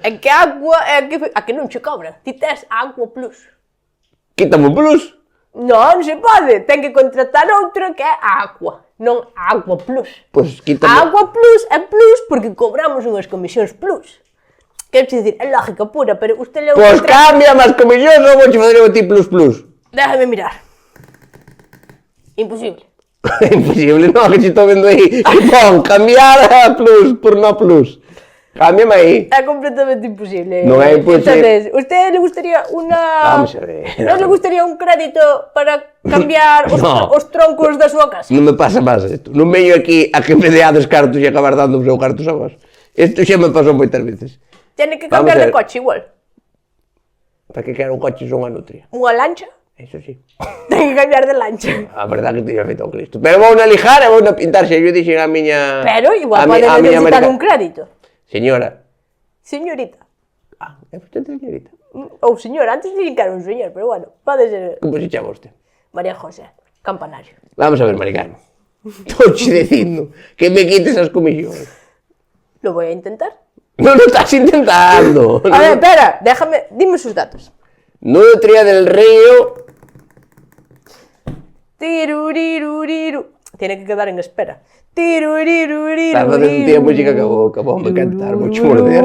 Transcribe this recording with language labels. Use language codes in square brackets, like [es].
[gl] É que a Aqua é a que non che cobra. Ti tes Aqua Plus. Quítame o plus. Non se pode. Ten que contratar outra que é a Aqua, non a Aqua Plus. Pois quítame. A Aqua Plus é Plus porque cobramos unhas comisións Plus. Quero dicir, é lógica pura, pero usted leu... Pois cambia máis comisións ou vou che fazer o ti plus plus. [es] Déjame mirar. Imposible. [gl] Imposible, non, que te estou vendo aí. Pon, cambiar a plus por no plus. Cámbiame aí. É completamente imposible. Non é imposible. [es] Entonces, ¿usted le gustaría una... Vamos a ver. ¿No le gustaría un crédito para cambiar [gl] os troncos da súa casa? Non me pasa máis isto. Non veño aquí a que me deades cartos e acabar dando os seus cartos a vos. Isto xa me pasou moitas veces. [es] Tiene que cambiar de coche igual. [gl] Para que quero un coche son unha nutria? Unha lancha? [es] Eso sí. [gl] Ten que cambiar de lancha. A verdade que teño feito o Cristo. Pero vou na lijar e vou na pintar, se eu dixen a miña... Pero igual pode necesitar un crédito. Señora. Señorita. É vostede señorita. Ou señora, antes dixen que era un señor, pero bueno, pode ser... Como se chama vostede? María José, Campanario. Vamos a ver, Maricano. Estou che dicindo que me quites as comisións. [es] Lo voy a intentar. [gl] Non lo estás intentando. [es] A ver, espera, déjame, dime sus datos. Nutria del Río. Tiruriruriru. Tiene que quedar en espera. Tiruriruriru. [gl] Estás facendo un tío música que vou me cantar, vou che morder.